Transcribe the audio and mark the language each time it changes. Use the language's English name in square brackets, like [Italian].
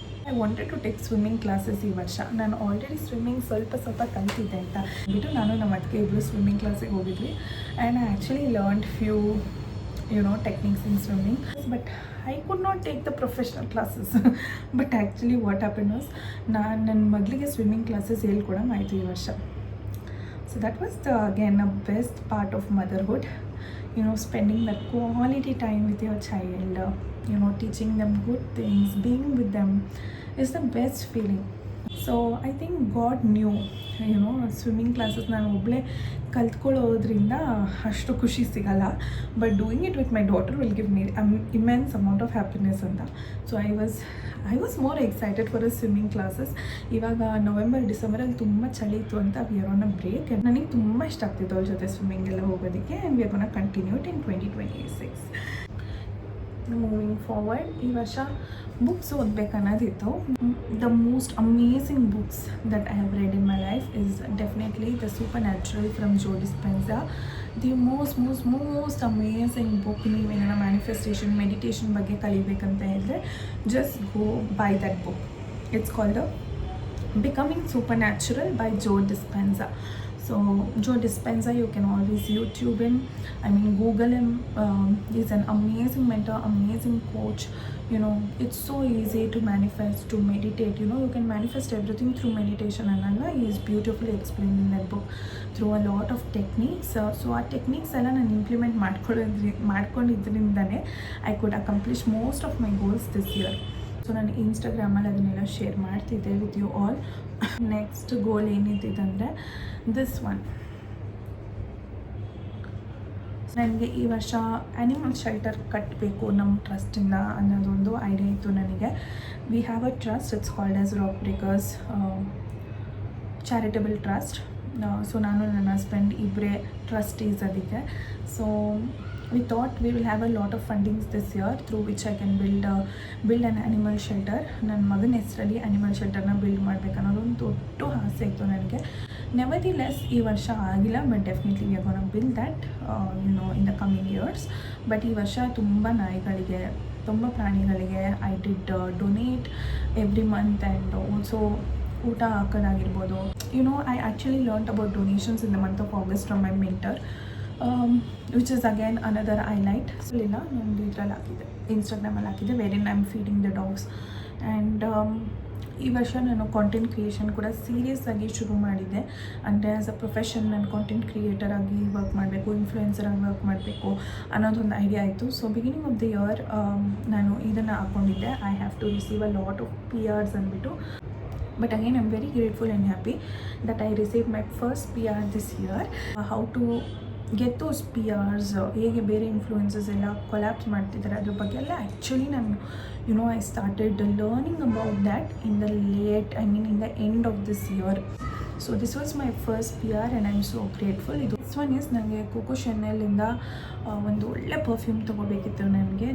[English] I wanted to take swimming classes [Kannada] ಈ ವರ್ಷ. ನಾನು ಆಲ್ರೆಡಿ ಸ್ವಿಮ್ಮಿಂಗ್ ಸ್ವಲ್ಪ ಕಲ್ತಿದ್ದೆ ಅಂತ ಬಿಟ್ಟು ನಾನು ನಮ್ಮ ಅದಕ್ಕೆ ಇಬ್ಬರು ಸ್ವಿಮ್ಮಿಂಗ್ ಕ್ಲಾಸಿಗೆ ಹೋಗಿದ್ವಿ. [English] And I actually learned few techniques in swimming, but I could not take the professional classes. But actually what happened was [Kannada] ನನ್ನ ಮಗಳಿಗೆ ಸ್ವಿಮ್ಮಿಂಗ್ ಕ್ಲಾಸಸ್ ಹೇಳ್ಕೊಡಂಗೆ ಆಯಿತು ಈ ವರ್ಷ. [English] So that was again a best part of motherhood, spending that quality time with your child, teaching them good things, being with them is the best feeling. So I think got new swimming classes [Kannada] ನಾನು ಒಬ್ಬಳೇ ಕಲ್ತ್ಕೊಳ್ಳೋದ್ರಿಂದ ಅಷ್ಟು ಖುಷಿ ಸಿಗಲ್ಲ, [English] But doing it with my daughter will give me immense amount of happiness ಅಂತ. So I was more excited for a swimming classes. [Kannada] ಇವಾಗ November ಡಿಸೆಂಬರಲ್ಲಿ ತುಂಬ ಚಳಿ ಇತ್ತು ಅಂತ [English] We are on a break. [Kannada] ನನಗೆ ತುಂಬ ಇಷ್ಟ ಆಗ್ತಿತ್ತು ಅವ್ರ ಜೊತೆ ಸ್ವಿಮ್ಮಿಂಗ್ ಎಲ್ಲ ಹೋಗೋದಕ್ಕೆ. [English] And we are gonna continue it in 2026. [Kannada] Moving forward, ಈ ವರ್ಷ books ಓದಬೇಕನ್ನೋದಿತ್ತು. [English] The most amazing books that I have read in my life is definitely the supernatural from Joe Dispenza. The most amazing book. [Kannada] ನೀವೇನ manifestation, meditation ಬಗ್ಗೆ ಕಲಿಬೇಕಂತ ಹೇಳಿದ್ರೆ [English] Just go by that book. It's called Becoming Supernatural by Joe Dispenza. So Joe Dispenza, you can always YouTube him, Google him. He's an amazing mentor, amazing coach. It's so easy to manifest, to meditate. You can manifest everything through meditation, and he is beautifully explained in that book through a lot of techniques. So our techniques [Kannada] ಎಲ್ಲ ನಾನು implement ಮಾಡ್ಕೊಂಡಿದ್ದರಿಂದನೇ [English] I could accomplish most of my goals this year. [Kannada] So ನಾನು ಇನ್ಸ್ಟಾಗ್ರಾಮಲ್ಲಿ ಅದನ್ನೆಲ್ಲ share ಮಾಡ್ತಿದ್ದೆ [English] With you all. [Kannada] Next goal ಏನಿದ್ದಿದ್ದಂದರೆ this one. ನನಗೆ ಈ ವರ್ಷ animal shelter ಕಟ್ಟಬೇಕು ನಮ್ಮ ಟ್ರಸ್ಟಿಂದ ಅನ್ನೋದೊಂದು ಐಡಿಯಾ ಇತ್ತು ನನಗೆ. [English] We have a trust, it's called as rock breakers charitable trust. [Kannada] So ನಾನು ನನ್ನ ಹಸ್ಬೆಂಡ್ ಇಬ್ಬರೇ ಟ್ರಸ್ಟೀಸ್ ಅದಕ್ಕೆ. [English] So we thought we will have a lot of fundings this year through which I can build an animal shelter. [Kannada] ನನ್ನ ಮಗನ ಹೆಸರಲ್ಲಿ animal ಶೆಲ್ಟರ್ನ build ಮಾಡಬೇಕನ್ನೋದೊಂದು ದೊಡ್ಡ ಆಸೆ ಇತ್ತು ನನಗೆ. [English] nevertheless [Kannada] ಈ ವರ್ಷ ಆಗಿಲ್ಲ, [English] But definitely we are gonna build that in the coming years. [Kannada] But ಈ ವರ್ಷ ತುಂಬ ನಾಯಿಗಳಿಗೆ, ತುಂಬ ಪ್ರಾಣಿಗಳಿಗೆ [English] I did donate every month. And also [Kannada] ಊಟ ಹಾಕೋದಾಗಿರ್ಬೋದು. [English] I actually learned about donations in the month of August from my mentor, which is again another highlight. [Kannada] So ಇಲ್ಲ, ನಾನು ಇದರಲ್ಲಿ ಹಾಕಿದ್ದೆ, ಇನ್ಸ್ಟಾಗ್ರಾಮಲ್ಲಿ ಹಾಕಿದ್ದೆ, [English] Wherein I am feeding the dogs. [Kannada] And ಈ ವರ್ಷ ನಾನು ಕಾಂಟೆಂಟ್ ಕ್ರಿಯೇಷನ್ ಕೂಡ ಸೀರಿಯಸ್ ಆಗಿ ಶುರು ಮಾಡಿದ್ದೆ. ಅಂದರೆ ಆ್ಯಸ್ ಅ ಪ್ರೊಫೆಷನ್ ನಾನು ಕಾಂಟೆಂಟ್ ಕ್ರಿಯೇಟರ್ ಆಗಿ ವರ್ಕ್ ಮಾಡಬೇಕು, ಇನ್ಫ್ಲುಯೆನ್ಸರ್ ಆಗಿ ವರ್ಕ್ ಮಾಡಬೇಕು ಅನ್ನೋದೊಂದು ಐಡಿಯಾ ಆಯಿತು. So beginning of the year ನಾನು ಇದನ್ನು ಹಾಕ್ಕೊಂಡಿದ್ದೆ, [English] I have to receive a lot of PRs [Kannada] ಅಂದ್ಬಿಟ್ಟು. [English] But again, I'm very grateful and happy that I received my first PR this year. How to get those PRs, [Kannada] ಹೇಗೆ ಬೇರೆ influences ಎಲ್ಲ collapse ಮಾಡ್ತಿದ್ದಾರೆ ಅದ್ರ ಬಗ್ಗೆ ಎಲ್ಲ ಆ್ಯಕ್ಚುಲಿ ನಾನು [English] I started learning about that in the end of this year. So this was my first PR and I am so grateful. This one is [Kannada] ನನಗೆ cocoa ಶೆನೆಲಿಂದ ಒಂದು ಒಳ್ಳೆ ಪರ್ಫ್ಯೂಮ್ ತೊಗೋಬೇಕಿತ್ತು ನನಗೆ.